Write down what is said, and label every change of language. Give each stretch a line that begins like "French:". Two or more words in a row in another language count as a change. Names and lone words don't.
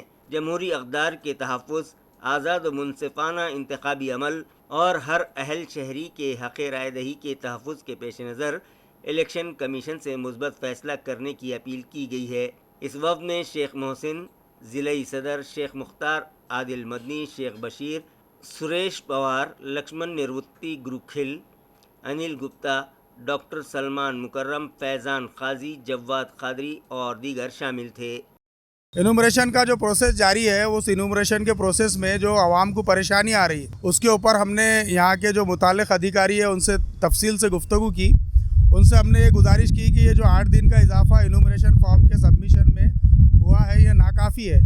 Urdu: جمہوری اقدار کے تحفظ، آزاد و منصفانہ انتخابی عمل اور ہر اہل شہری کے حق رائے دہی کے تحفظ کے پیش نظر الیکشن کمیشن سے مثبت فیصلہ کرنے کی اپیل کی گئی ہے۔ اس وفد میں شیخ محسن، ضلعی صدر شیخ مختار عادل مدنی، شیخ بشیر، سریش پوار، لکشمن نروتی گروکھل، انل گپتا، ڈاکٹر سلمان مکرم، فیضان قاضی، جواد قادری اور دیگر شامل تھے۔ انومریشن کا جو پروسیس جاری ہے، اس انومریشن کے پروسیس میں جو عوام کو پریشانی آ رہی ہے اس کے اوپر ہم نے یہاں کے جو متعلق ادھیکاری ہے ان سے تفصیل سے گفتگو کی۔ ان سے ہم نے یہ گزارش کی کہ یہ جو 8 دن کا اضافہ
English: enumeration form
Urdu: کے سبمیشن میں ہوا ہے یہ ناکافی ہے۔